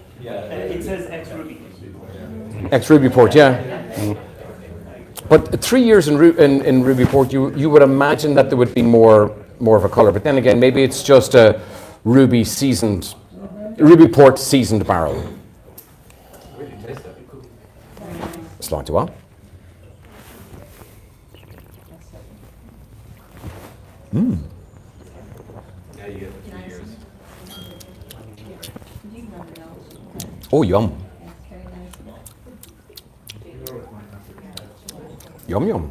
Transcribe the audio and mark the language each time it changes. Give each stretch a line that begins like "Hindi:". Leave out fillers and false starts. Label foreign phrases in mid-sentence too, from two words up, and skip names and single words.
English: It says ex-Ruby. Ex-ruby port, yeah. But 3 years in ruby port, you would imagine that there would be more of a colour. But then again, maybe it's just a ruby port seasoned barrel. Slán tú á? Yeah, you get the 3 years. Oh, yum. Yum, yum.